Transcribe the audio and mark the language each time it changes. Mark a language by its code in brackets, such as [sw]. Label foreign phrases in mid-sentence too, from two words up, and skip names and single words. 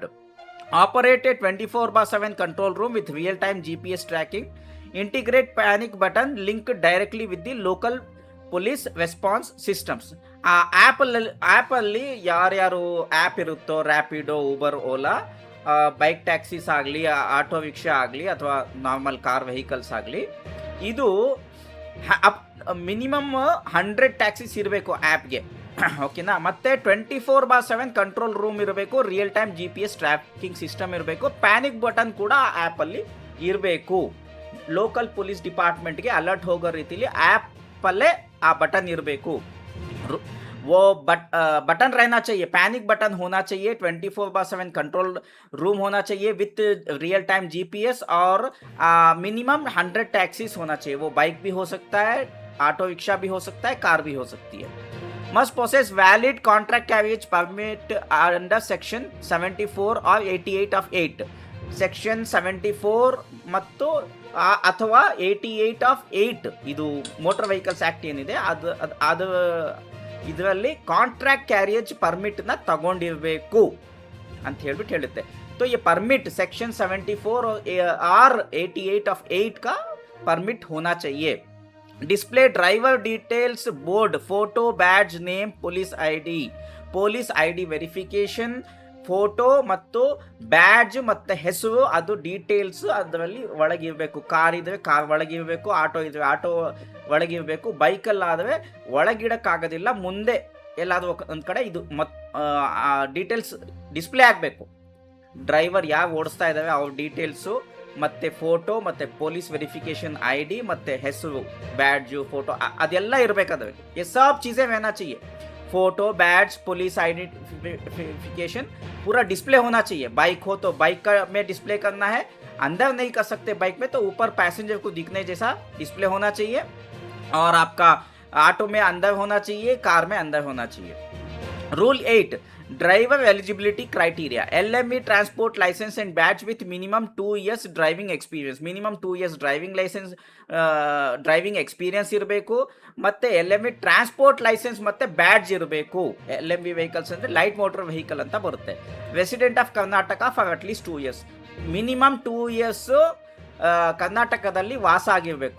[en] Operate a 24/7 control room with real-time GPS tracking. Integrate panic button linked directly with the local police response systems. [kn] ಆ ಆ್ಯಪಲ್ಲಿ ಯಾರ್ಯಾರು ಆ್ಯಪ್ ಇರುತ್ತೋ, ರ್ಯಾಪಿಡೋ, ಊಬರ್, ಓಲಾ, [en] bike taxis [kn] ಆಗಲಿ, [en] auto rickshaw [kn] ಆಗಲಿ ಅಥವಾ [en] normal car vehicles [kn] ಆಗಲಿ, ಇದು [en] minimum 100 taxis [kn] ಇರಬೇಕು ಆ್ಯಪ್ಗೆ. ಓಕೆನಾ. ಮತ್ತೆ [en] 24/7 control room [kn] ಇರಬೇಕು, [en] real time GPS tracking system [kn] ಇರಬೇಕು, [en] panic button [kn] ಕೂಡ ಆ್ಯಪಲ್ಲಿ ಇರಬೇಕು. [en] local police department alert [kn] ಹೋಗೋ ರೀತಿಲಿ ಆ್ಯಪಲ್ಲೇ ಆ ಬಟನ್ ಇರಬೇಕು. [hi] वो बटन रहना चाहिए, [en] panic button [hi] होना चाहिए, [en] 24/7 control room [hi] होना चाहिए [en] with real time GPS [hi] और [en] minimum 100 taxis [hi] होना चाहिए. वो बाइक भी हो सकता है, [en] auto rickshaw [hi] भी हो सकता है, कार भी हो सकती है. [en] must possess valid contract carriage permit under section 74 or 88 of 8. [kn] section 74 ಮತ್ತು ಅಥವಾ 88 of 8 ಇದು [en] motor vehicles act [kn] ಏನಿದೆ ಅದು ಇದರಲ್ಲಿ [en] contract carriage permit [kn] ತಗೊಂಡಿರಬೇಕು ಅಂತ ಹೇಳ್ಬಿಟ್ಟು ಹೇಳುತ್ತೆ. [hi] तो ये [en] permit section [hi] 74 और 88 of 8 का परमिट होना चाहिए. [en] display driver details board, photo, badge, name, police ID verification, [kn] ಫೋಟೋ ಮತ್ತು ಬ್ಯಾಡ್ಜ್ ಮತ್ತು ಹೆಸರು, ಅದು ಡೀಟೇಲ್ಸ್ ಅದರಲ್ಲಿ ಒಳಗಿರಬೇಕು. ಕಾರ್ ಇದ್ದರೆ ಕಾರ್ ಒಳಗಿರಬೇಕು, ಆಟೋ ಇದ್ದರೆ ಆಟೋ ಒಳಗಿರಬೇಕು, ಬೈಕಲ್ಲಾದರೆ ಒಳಗಿಡಕ್ಕಾಗೋದಿಲ್ಲ, ಮುಂದೆ ಎಲ್ಲಾದರೂ ಒಂದು ಕಡೆ ಇದು [en] details display [kn] ಆಗಬೇಕು. ಡ್ರೈವರ್ ಯಾರು ಓಡಿಸ್ತಾ ಇದ್ದಾರೆ ಅವ್ರ ಡೀಟೇಲ್ಸು ಮತ್ತು ಫೋಟೋ ಮತ್ತು [en] police verification ID [kn] ಮತ್ತು ಹೆಸರು, ಬ್ಯಾಡ್ಜು, ಫೋಟೋ ಅದೆಲ್ಲ ಇರಬೇಕಾದ್ರೆ. [hi] ये सब चीज़ें रहना चाहिए. फोटो, बैड्ज, [en] police identification [hi] पूरा डिस्प्ले होना चाहिए. बाइक हो तो बाइक का में डिस्प्ले करना है, अंदर नहीं कर सकते बाइक में, तो ऊपर पैसेंजर को दिखने जैसा डिस्प्ले होना चाहिए. और आपका ऑटो में अंदर होना चाहिए, कार में अंदर होना चाहिए. [en] rule 8 driver eligibility criteria. LME transport license and badge with minimum 2 years driving experience. minimum 2 years driving license, driving experience ಇರಬೇಕು. [kn] ಮತ್ತು [en] LME transport license [kn] ಮತ್ತು ಬ್ಯಾಡ್ಜ್ ಇರಬೇಕು. [en] LME vehicles ಅಂದರೆ light motor vehicle [kn] ಅಂತ ಬರುತ್ತೆ. [en] resident of Karnataka for atleast 2 years. [kn] ಮಿನಿಮಮ್ 2 years ಕರ್ನಾಟಕದಲ್ಲಿ ವಾಸ ಆಗಿರಬೇಕು.